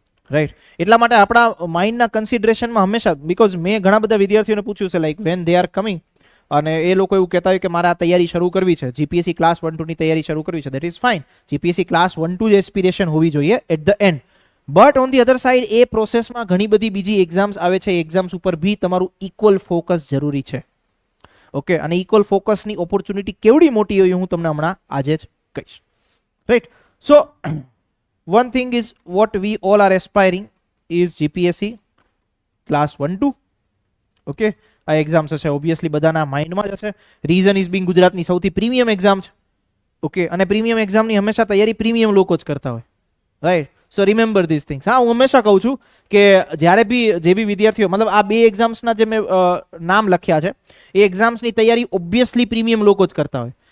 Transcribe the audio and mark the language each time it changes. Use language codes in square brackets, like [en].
[gu] Right, એટલા માટે આપણા માઇન્ડના કન્સિડરેશનમાં હંમેશા, બીકોઝ મેં ઘણા બધા વિદ્યાર્થીઓને પૂછ્યું છે [en] like when they are coming [gu] અને એ લોકો એવું કહેતા હોય કે મારે આ તૈયારી શરૂ કરવી છે, જીપીએસસી ક્લાસ 1-2 ની તૈયારી શરૂ કરવી છે. [en] that is fine, [gu] GPSC class 1-2 જ એસ્પિરેશન હોવી જોઈએ [en] At the end. But on the other side [gu] એ પ્રોસેસમાં ઘણી બધી બીજી એક્ઝામ્સ આવે છે. એક્ઝામ્સ ઉપર બી તમારું ઇક્વલ ફોકસ જરૂરી છે. ઓકે, અને ઇક્વલ ફોકસની ઓપોર્ચ્યુનિટી કેવડી મોટી હોય હું તમને હમણાં આજે જ કહીશ. [en] Right, so one thing is what we all are aspiring is GPSC class 1-2. [gu] Okay, આ એક્ઝામ્સ હશે ઓબ્વિયસલી બધાના માઇન્ડમાં જ હશે. [en] reason is being [gu] ગુજરાતની સૌથી પ્રીમિયમ એક્ઝામ છે. ઓકે, અને પ્રીમિયમ એક્ઝામની હંમેશા તૈયારી પ્રીમિયમ લોકો જ કરતા હોય. [en] Right, so remember this things. [gu] હા, હું હંમેશા કહું છું કે જ્યારે બી જે બી વિદ્યાર્થીઓ, મતલબ આ 2 એક્ઝામ્સના જે મેં નામ લખ્યા છે એ એક્ઝામ્સની તૈયારી ઓબ્વિયસલી પ્રીમિયમ લોકો જ કરતા હોય.